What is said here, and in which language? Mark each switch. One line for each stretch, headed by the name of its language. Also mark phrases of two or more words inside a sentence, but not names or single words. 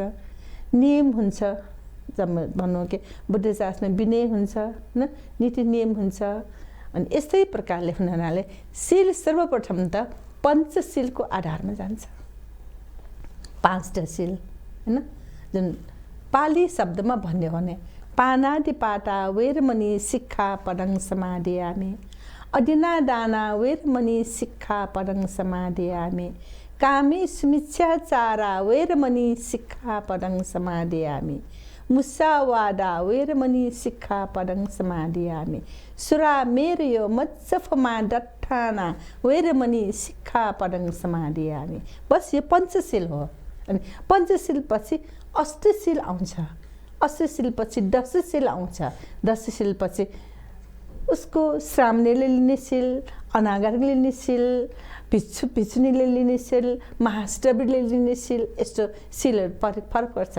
Nepali: नियम हुन्छ, जब भनौँ कि बुद्ध शास्त्रमा विनय हुन्छ हैन, नीति नियम हुन्छ। अनि यस्तै प्रकारले हुनाले शील सर्वप्रथम त पञ्चशीलको आधारमा जान्छ। 5टा शील हैन, जुन पाली शब्दमा भन्यो भने
Pali: पानाति पाटा वेरमणि शिक्षा पदङ समाधियामि अडिना दाना वेरमणि सिक्खापदं समादयामि कामे सुमिच्छाचारा वेरमणि सिक्खापदं समादयामि मुसावादा वेरमणि सिक्खापदं समादयामि सुरामेरयो मत्सफमा दट्ठाना वेरमणि सिक्खापदं समादयामि।
Nepali: बस यो पञ्चशील हो। अनि पञ्चशील पछि अष्टशील आउँछ, अष्टशील पछि दशशील आउँछ, दशशील पछि उसको श्रामणीले लिने शील, अनागारीले लिने शील, भिक्षुनीले लिने शील, महाष्टवीले लिने शील, यस्तो शीलहरू फरक पर्छ।